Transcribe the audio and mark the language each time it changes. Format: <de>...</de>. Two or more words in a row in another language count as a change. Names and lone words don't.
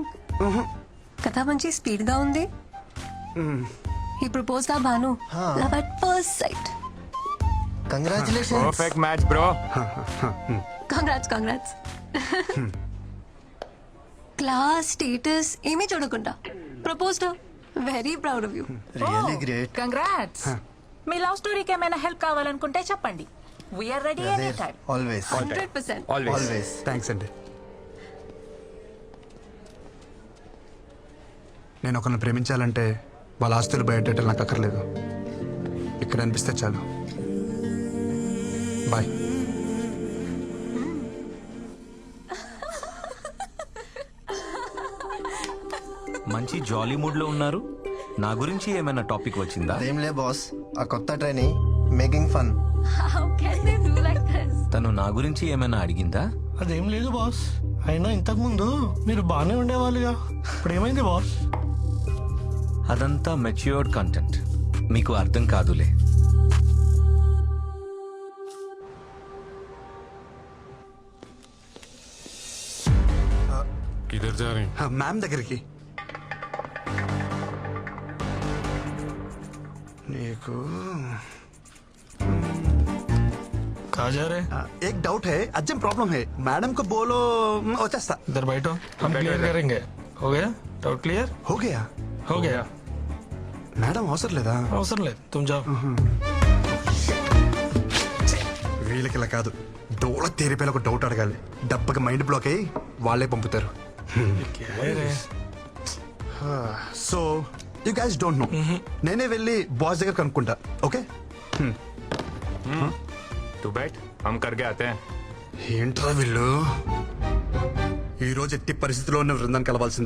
<te>కథ మంచి స్పీడ్ గా ఉంది. ఈ ప్రపోజ్ దా భాను</te> <en>love at first sight.</en> <te>కంగ్రాచులేషన్స్.</te> <en>perfect match bro.</en> <te>కంగ్రాట్స్.</te> <en>class status</en> <te>ఏమీ చూడకుండా ప్రపోజ్డ్.</te> <en>very proud of you. really great.</en> <te>కంగ్రాట్స్. మీ</te> <en>love storyki</en> <te>ఏమైనా హెల్ప్ కావాలనుకుంటే చెప్పండి.</te> <en>we are ready any time.</en> <te>ఆల్వేస్ 100%. ఆల్వేస్. థ్యాంక్స్ అండి. నేను ఒకరిని ప్రేమించాలంటే వాళ్ళ ఆస్తులు బయటలు నాకు అక్కర్లేదు. ఇక్కడ అనిపిస్తే చాలు. బాయ్. మంచి</te> <en>jolly mood</en> <te>లో ఉన్నారు. నా గురించి ఏమైనా టాపిక్ వచ్చిందా? అదేంలే బాస్, ఆ కొత్త</te> <en>training making fun. How can they do like this?</en> <te>తను నా గురించి ఏమైనా అడిగిందా? అదేం లేదు బాస్. అయినా ఇంతకు ముందు మీరు బాగానే ఉండేవాళ్ళుగా, ఇప్పుడు ఏమైంది బాస్? అదంతా</te> <en>matured content,</en> <te>మీకు అర్థం కాదులే.</te> <hi>किधर जा रहे हैं?</hi> <te>మ్యామ్ దగ్గరికి. నీకు</te> <hi>कहाँ जा रहे? एक डाउट है,</hi> <en>urgent problem</en> <hi>है. मैडम को बोलो వచ్చేస్తా. इधर बैठो, हम क्लियर करेंगे. हो गया?</hi> <en>doubt clear?</en> <hi>हो गया. हो गया.</hi> <te>మేడం అవసరం లేదా? అవసరం లేదు,</te> <hi>तुम जाओ.</hi> <te>వీళ్ళకి ఇలా కాదు, దూడ తీరిపోయిన ఒక డౌట్ అడగాలి. డబ్బకి</te> <en>mind block</en> <te>అయ్యి వాళ్ళే పంపుతారు.</te> <hi>क्या है रे?</hi> <en>so you guys don't know.</en> <te>నేనే వెళ్ళి బాస్ దగ్గర కనుక్కుంటా. ఓకే</te> <hi>तू बैठ हम करके आते हैं.</hi> <te>ఏంట్రా వీళ్ళు ఈ రోజు ఎట్టి పరిస్థితిలో ఉన్న బృందాన్ని కలవాల్సిందే.</te>